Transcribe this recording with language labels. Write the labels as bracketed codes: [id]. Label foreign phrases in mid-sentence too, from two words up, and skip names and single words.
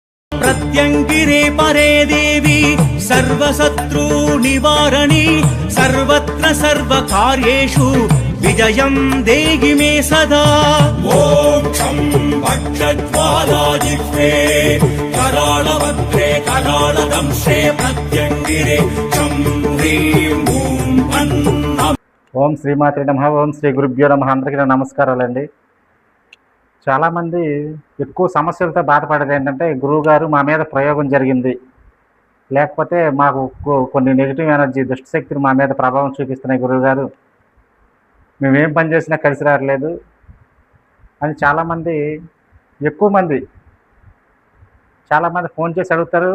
[sa] प्रत्यङ्गिरे परे देवी सर्वशत्रु निवारणी सर्वत्र सर्वकार्येषु विजयं देहि मे सदा। मोक्षं भक्षज्वालाजिह्वे करालभद्रे करालदंशे प्रत्यङ्गिरे चं ह्रीं ॐ अन्नम्। ఓం శ్రీమాత్రే నమః. ఓం శ్రీ గురుభ్యో నమః. [te] అందరికీ నమస్కారాలండి. చాలామంది ఎక్కువ సమస్యలతో బాధపడేది ఏంటంటే, గురువుగారు మా మీద ప్రయోగం జరిగింది, లేకపోతే మాకు కొన్ని [en] negative energy [te] దుష్టశక్తులు మా మీద ప్రభావం చూపిస్తున్నాయి గురువుగారు, మేమేం పని చేసినా కలిసి రావట్లేదు అని చాలామంది ఫోన్ చేసి అడుగుతారు.